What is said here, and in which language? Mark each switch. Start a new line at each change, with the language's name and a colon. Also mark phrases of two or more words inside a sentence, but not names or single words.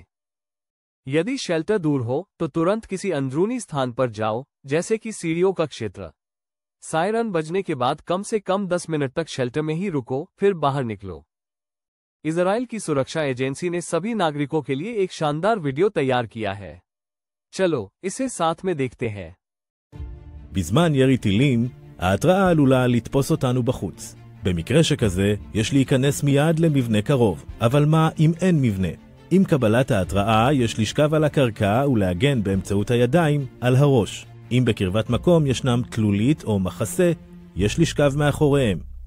Hindi: यदि शेल्टर दूर हो तो तुरंत किसी अंदरूनी स्थान पर जाओ, जैसे कि सीढ़ियों का क्षेत्र। सायरन बजने के बाद कम से कम 10 मिनट तक शेल्टर में ही रुको, फिर बाहर निकलो। इजराइल की सुरक्षा एजेंसी ने सभी नागरिकों के लिए एक शानदार वीडियो तैयार किया है। चलो इसे साथ में देखते हैं।
Hebrew: בזמן ירי טילים, ההתראה עלולה לתפוס אותנו בחוץ. במקרה שכזה, יש להיכנס מיד למבנה קרוב. אבל מה אם אין מבנה? עם קבלת ההתראה, יש לשכב על הקרקע ולהגן באמצעות הידיים על הראש. אם בקרבת מקום ישנם תלולית או מחסה, יש לשכב מאחוריהם.